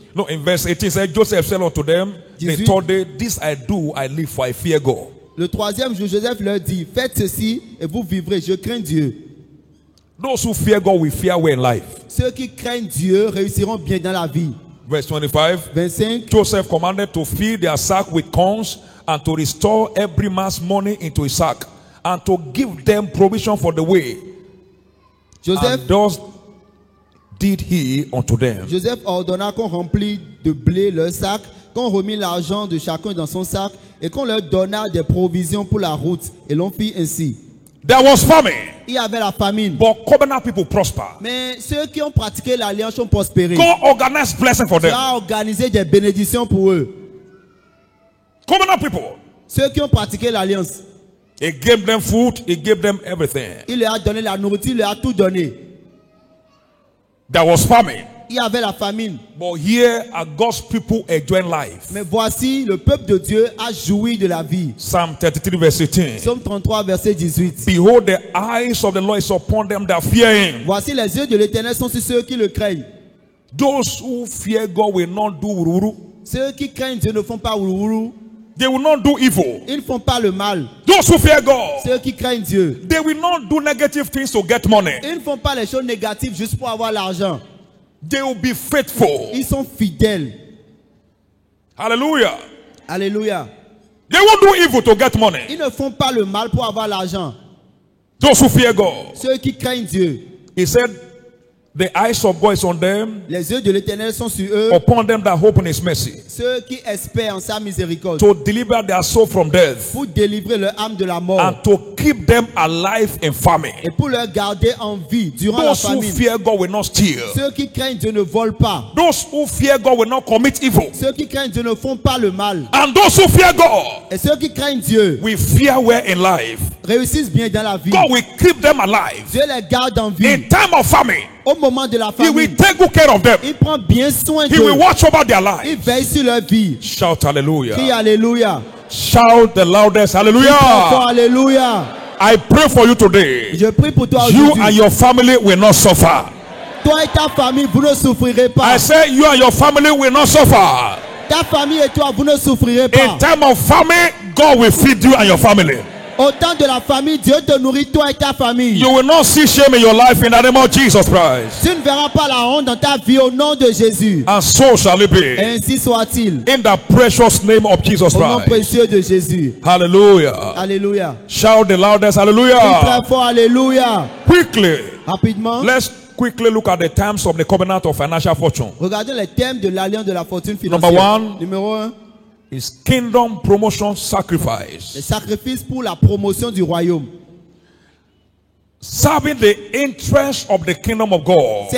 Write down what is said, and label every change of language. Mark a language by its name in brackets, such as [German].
[English] No, in verse 18 said, Joseph said unto them, the [French] 18. [English] third day, this I do, I live, for I fear God. [French] Le troisième jour, Joseph leur dit, faites ceci et vous vivrez. Je crains Dieu. [English] Those who fear God will fear well in life. [French] Ceux qui craignent Dieu réussiront bien dans la vie. [English] Verse 25. [French] 25. [English] Joseph commanded to fill their sack with corns and to restore every man's money into his sack and to give them provision for the way. [French] Joseph, [English] And thus did he unto them. [French] Joseph ordonna qu'on remplît de blé leur sac, qu'on remit l'argent de chacun dans son sac et qu'on leur donna des provisions pour la route. Et l'on fit ainsi. [English] There was famine, [French] Il y avait la famine. [English] but covenant people prosper. [French] Mais ceux qui ont pratiqué l'alliance ont prospéré. [English] God organized blessing for [French] Dieu [English] them. [French] a organisé des bénédictions pour eux. [English] Covenant people. [French] Ceux qui ont pratiqué l'alliance, [English] He gave them food, he gave them everything. [French] il leur a donné la nourriture, il leur a tout donné. [English] There was famine, [French] Il y avait la famine. [English] but here are God's people enjoying life. [French] Mais voici, le peuple de Dieu a joui de la vie. [English] Psalm 33 verse 18. [French] Psaume 33, verset 18. [English] Behold, the eyes of the Lord is upon them that fear him. [French] Voici, les yeux de l'Éternel sont sur ceux qui le craignent. [English] Those who fear God will not do wuru. [French] Ceux qui craignent Dieu ne font pas ourourou. [English] They will not do evil. [French] Ils ne font pas le mal. [English] Those who fear God, [French] Ceux qui craignent Dieu, [English] they will not do negative things to get money. [French] ils ne font pas les choses négatives juste pour avoir l'argent. [English] They will be faithful. [French] Ils sont fidèles. [English] Hallelujah. [French] Alléluia. [English] They won't do evil to get money. [French] Ils ne font pas le mal pour avoir l'argent. [English] Those who fear God. [French] Ceux qui craignent Dieu, [English] He said, the eyes of God is on them, [French] les yeux de l'Éternel sont sur eux. [English] upon them that hope in his mercy, [French] Ceux qui espèrent en sa miséricorde, [English] to deliver their soul from death, [French] pour délivrer leur âme de la mort [English] and to keep them alive in famine. [French] et pour leur garder en vie durant la [English] Those who [French] famine. [English] fear God will not steal. [French] Ceux qui craignent Dieu ne volent pas. [English] Those who fear God will not commit evil. [French] Ceux qui craignent Dieu ne font pas le mal. [English] And those who fear God [French] Et ceux qui craignent Dieu [English] will fear well in life. [French] réussissent bien dans la vie. [English] God will keep them alive. [French] Dieu les garde en vie. [English] In time of famine, [French] Au moment de la [English] He will [French] famine, [English] take good care of them. [French] il prend bien soin [English] He [French] d'eux. [English] will watch over their [French] Il [English] lives. [French] veille sur leur vie. [English] Shout [French] Crie [English] hallelujah. [French] Alléluia. [English] Shout the loudest [French] Encore [English] hallelujah. [French] Alléluia. [English] I pray for you today. [French] Je prie pour toi [English] You and [French] aujourd'hui. [English] your family will not suffer. [French] Toi et ta famille, vous ne souffrirez pas. [English] I say you and your family will not suffer. [French] Ta famille et toi, vous ne souffrirez [English] In [French] pas. [English] time of famine, God will feed you and your family. [French] Au temps de la famille, Dieu te nourrit toi et ta famille. [English] You will not see shame in your life in the name of Jesus Christ. [French] Tu ne verras pas la honte dans ta vie au nom de Jésus. [English] And so shall it be. [French] Et ainsi soit-il. [English] In the precious name of Jesus [French] Au nom [English] Christ. [French] précieux de Jésus. [English] Hallelujah. [French] Alléluia. [English] Shout the loudest [French] Crie [English] hallelujah. [French] très fort, alléluia. [English] Quickly. [French] Rapidement, [English] Let's quickly look at the terms of the covenant of financial fortune. [French] regardez les thèmes de l'alliance de la fortune [English] Number [French] financière. [English] one. [French] Numéro 1, [English] Is kingdom promotion [French] les [English] sacrifice. [French] sacrifices pour la promotion du royaume. [English] Serving the interest of the kingdom of God